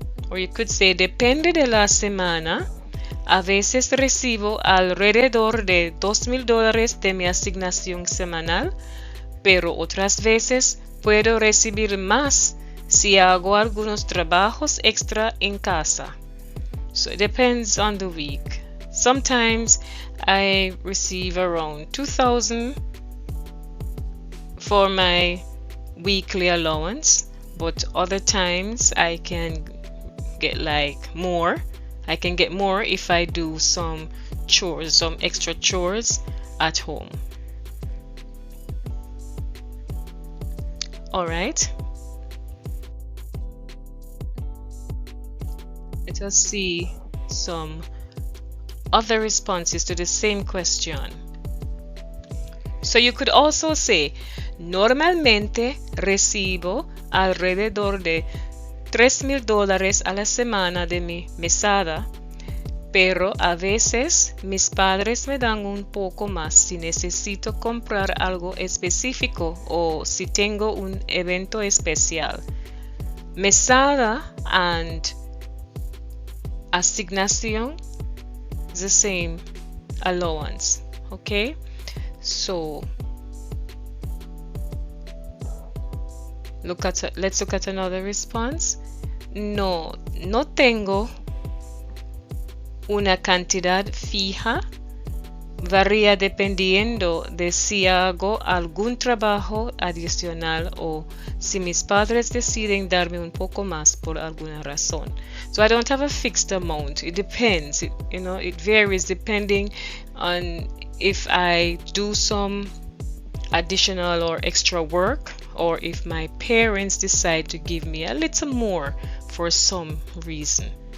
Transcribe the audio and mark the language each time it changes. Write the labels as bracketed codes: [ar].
[en] Or you could say, [es] depende de la semana, a veces recibo alrededor de $2,000 de mi asignación semanal, pero otras veces puedo recibir más si hago algunos trabajos extra en casa. [en] So it depends on the week. Sometimes I receive around $2,000 for my weekly allowance, but other times I can get more. I can get more if I do some extra chores at home. All right. Let us see some other responses to the same question. So you could also say, [es] normalmente recibo alrededor de $3,000 a la semana de mi mesada, pero a veces mis padres me dan un poco más si necesito comprar algo específico o si tengo un evento especial. [en] Mesada and asignación is the same allowance. Okay, so let's look at another response. [es] No tengo una cantidad fija, varía dependiendo de si hago algún trabajo adicional o si mis padres deciden darme un poco más por alguna razón. [en] So I don't have a fixed amount. It depends. It varies depending on if I do some additional or extra work, or if my parents decide to give me a little more for some reason.